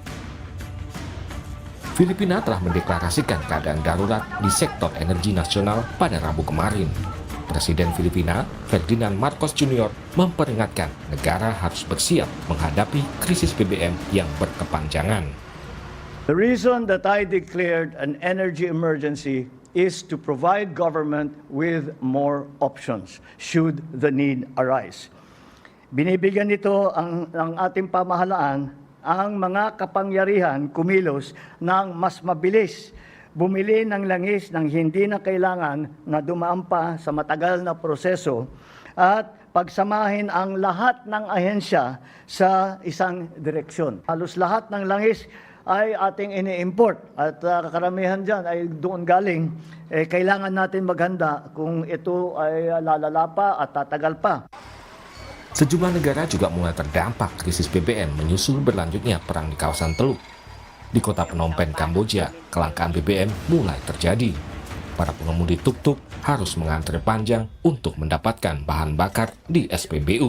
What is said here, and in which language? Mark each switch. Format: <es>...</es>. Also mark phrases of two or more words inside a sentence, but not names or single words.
<id>Filipina telah mendeklarasikan keadaan darurat di sektor energi nasional pada Rabu kemarin. Presiden Filipina, Ferdinand Marcos Jr., memperingatkan negara harus bersiap menghadapi krisis BBM yang berkepanjangan.</id> <en>The reason that I declared an energy emergency is to provide government with more options should the need arise.</en> <tl>Binibigyan nito ang ating pamahalaan ang mga kapangyarihan kumilos ng mas mabilis, bumili ng langis ng hindi na kailangan na dumaan pa sa matagal na proseso at pagsamahin ang lahat ng ahensya sa isang direksyon. Halos lahat ng langis ay ating ini-import at karamihan dyan ay doon galing. Kailangan natin maghanda kung ito ay lalala pa at tatagal pa.</tl> <id>Sejumlah negara juga mulai terdampak krisis BBM menyusul berlanjutnya perang di kawasan Teluk. Di kota Phnom Penh, Kamboja, kelangkaan BBM mulai terjadi. Para pengemudi tuk-tuk harus mengantri panjang untuk mendapatkan bahan bakar di SPBU.</id>